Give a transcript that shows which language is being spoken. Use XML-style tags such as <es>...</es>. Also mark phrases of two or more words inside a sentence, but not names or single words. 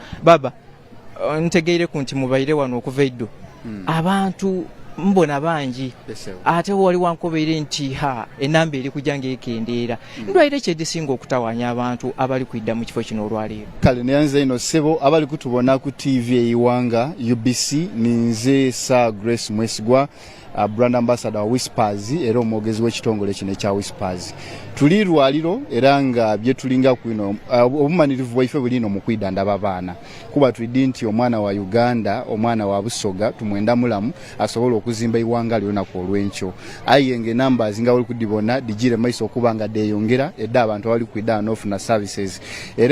<xog>Baba, ntegeire ku nti mubaire wano okuva eddo abantu mbona bangi ate wali wankobeere nti enamba eri kujja ng'ekendeera ndwaire ki edisinga okutawaanya abantu abali kwidda mu kifo kino olwaleero? Kale neyanze ino ssebo abali kutubona ku TV eyiwanga UBC ninze Sir Grace Mwesigwa,</xog> <en>brand ambassador</en> <xog>wa Whispers era omwogezi w'ekitongole kino ekya Whispers. Tuli lwaliro era nga bye tulinga kwino obumanirivu bwaife bulino mu kwidandaba abaana kuba tulidi nti omwana wa Uganda omwana wa Busoga tumwenda mulamu asobola okuzimba iwanga lyonako olw'enkyo ayenge numbers nga oli kudibona digire maiso okuba nga deyongera edda abantu abali kwidda n'ofuna services era</xog>